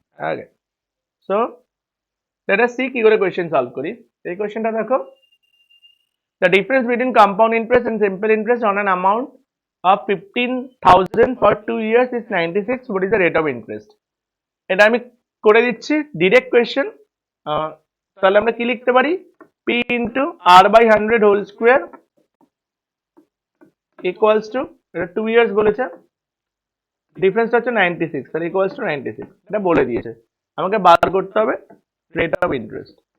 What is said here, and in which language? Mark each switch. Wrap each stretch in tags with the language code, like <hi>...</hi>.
<bn>আগে</bn> <en>so let us see</en> <bn>কি করে কোয়েশ্চেন সলভ করি। এই কোয়েশ্চেনটা দেখো,</bn> <en>the difference between compound interest and simple interest on an amount of 15,000 for 2 years is 96. What is the rate of interest?</en> <bn>এটা আমি করে দিচ্ছি ডিরেক্ট কোয়েশ্চেন। তাহলে আমরা কি লিখতে পারি, p into r by 100 whole square equals to, এটা 2 ইয়ার্স বলেছে, ডিফারেন্সটা হচ্ছে 96, তাহলে ইকুয়ালস টু 96, এটা বলে দিয়েছে। আমাকে বার করতে হবে রেট অফ ইন্টারেস্ট।</bn>